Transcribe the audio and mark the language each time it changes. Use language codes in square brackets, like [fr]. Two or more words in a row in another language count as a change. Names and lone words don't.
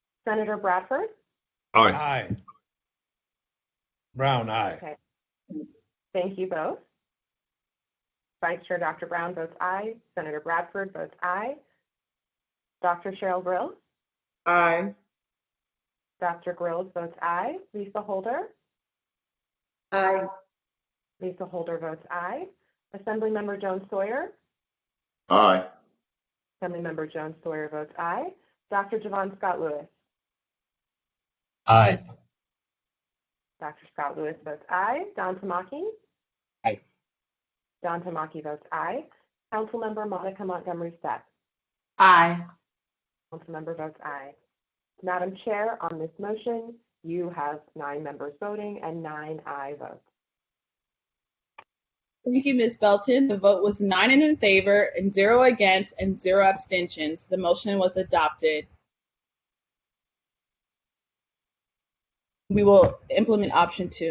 [en] Senator Bradford? Aye. Aye. Brown, aye. Okay. Thank you both. Vice Chair Dr. Brown votes aye. Senator Bradford votes aye. Dr. Cheryl Grills? Aye. Dr. Grills votes aye. Lisa Holder? Aye. Lisa Holder votes aye. Assemblymember Jones Sawyer? Aye. Assemblymember Jones Sawyer votes aye. Dr. Javon Scott Lewis? Aye. Dr. Scott Lewis votes aye. Don Tamaki? Aye. Don Tamaki votes aye. Councilmember Monica Montgomery Stepp? Aye. Councilmember votes aye. Madam Chair, on this motion, you have 9 members voting and 9 aye votes. Thank you, Ms. Belton. The vote was 9 in favor and 0 against and 0 abstentions. The motion was adopted. We will implement option 2.